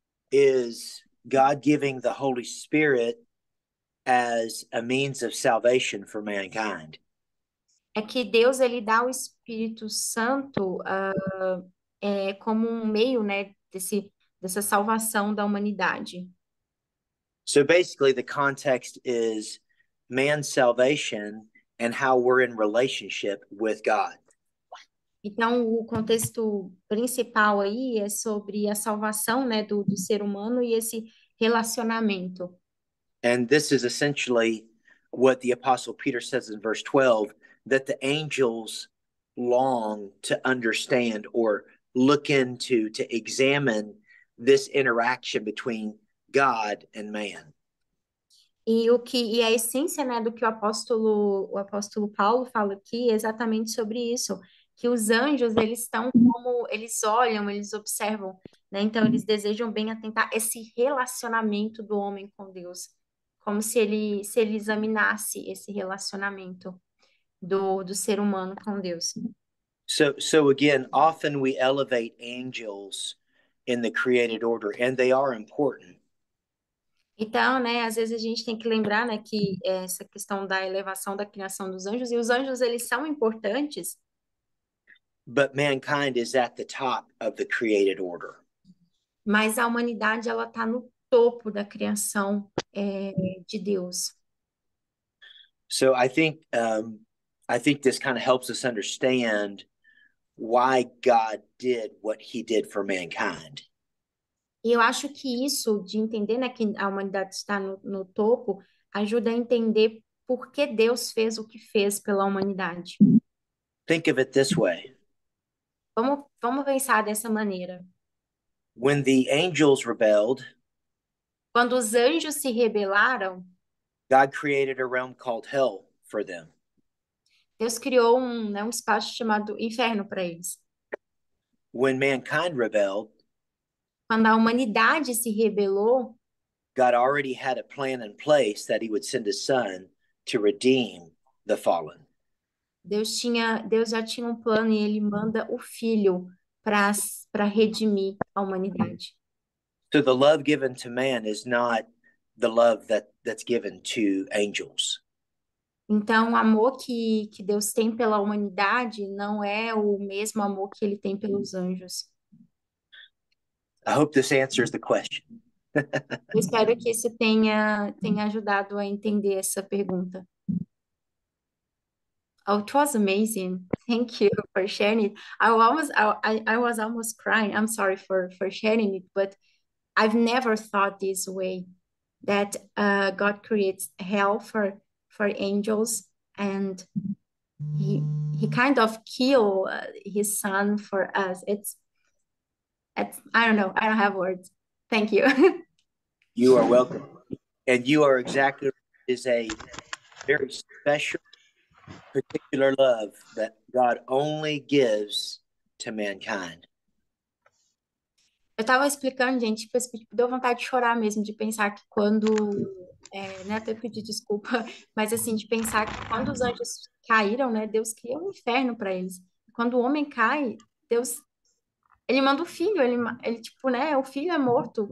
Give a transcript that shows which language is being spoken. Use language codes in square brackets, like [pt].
[en] is God giving the Holy Spirit as a means of salvation for mankind. [pt] é que Deus ele dá o Espírito Santo como um meio, né, dessa salvação da humanidade. [en] So basically, the context is man's salvation and how we're in relationship with God. [pt] Então, o contexto principal aí é sobre a salvação, né, do ser humano e esse relacionamento. [en] And this is essentially what the Apostle Peter says in verse 12, that the angels long to understand or look into, to examine this interaction between God and man. [pt] E a essência, né, do que o apóstolo Paulo fala aqui é exatamente sobre isso, que os anjos, eles estão como, eles olham, eles observam, né, então eles desejam bem atentar esse relacionamento do homem com Deus, como se ele examinasse esse relacionamento do ser humano com Deus. [en] So again, often we elevate angels in the created order, and they are important. [pt] Então, né, às vezes a gente tem que lembrar, né, que essa questão da elevação da criação dos anjos, e os anjos, eles são importantes, [en] But mankind is at the top of the created order. [pt] mas a humanidade, ela está no topo da criação de Deus. [en] So I think this kind of helps us understand why God did what he did for mankind. [pt] E eu acho que isso, de entender, né, que a humanidade está no topo, ajuda a entender por que Deus fez o que fez pela humanidade. [en] Think of it this way. [pt] Vamos pensar dessa maneira. [en] When the angels rebelled, [pt] Quando os anjos se rebelaram, [en] God created a realm called hell for them. [pt] Deus criou um espaço chamado inferno para eles. [en] When mankind rebelled, [pt] Quando a humanidade se rebelou, [en] God already had a plan in place that he would send his son to redeem the fallen. [pt] Deus já tinha um plano e ele manda o filho para redimir a humanidade. [en] So the love given to man is not the love that's given to angels. [pt] Então, o amor que Deus tem pela humanidade não é o mesmo amor que ele tem pelos anjos. [en] I hope this answers the question. [pt] Eu espero que isso tenha ajudado a entender essa pergunta. [en] Oh, it was amazing. Thank you for sharing it. I was almost crying. I'm sorry for sharing it, but I've never thought this way, that God creates hell for angels, and he kind of kill his son for us. It's I don't know. I don't have words. Thank you. You are welcome. And you are exactly right. It is a very special, particular love that God only gives to mankind. [pt] Eu tava explicando, gente, tipo, deu vontade de chorar mesmo, de pensar que quando, né, até pedir desculpa, mas assim, de pensar que quando os anjos caíram, né, Deus cria um inferno para eles. Quando o homem cai, Deus, ele manda o filho, ele tipo, né, o filho é morto.